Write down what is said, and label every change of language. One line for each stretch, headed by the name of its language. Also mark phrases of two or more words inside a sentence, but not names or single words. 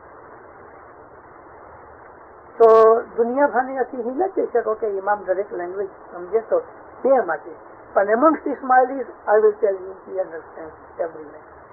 Sindhi: तो दुनिया भर में असीं हीअ न चई सघूं कि इमाम दरेक लैंग्वेज सम्झे थो ॿिए माटे पर
English: amongst Ismailis I will tell you he understands every language.